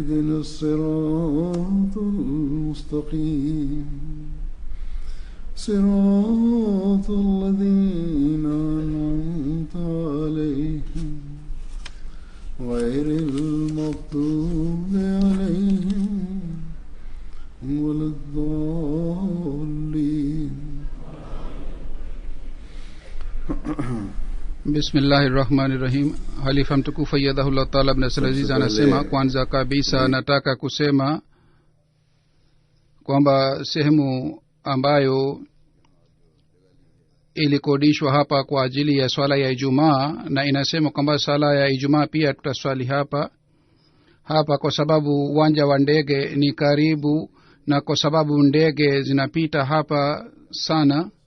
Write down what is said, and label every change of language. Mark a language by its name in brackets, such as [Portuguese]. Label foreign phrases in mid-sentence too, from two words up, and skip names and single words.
[Arabic] اهدنا الصراط المستقيم صراط الذين أنعمت عليهم غير المغضوب عليهم ولا الضالين. Bismillahirrahmanirrahim. [Swahili] Halifa mtukufu [Arabic] أيده الله تعالى [Swahili] ibn Aziz anasema, kwanza kabisa nataka kusema kwamba sehemu ambayo ilikodishwa hapa kwa ajili ya swala ya Ijumaa, na inasema kwamba swala ya Ijumaa pia tutaswali hapa kwa sababu uwanja wa ndege ni karibu, na kwa sababu ndege zinapita hapa sana,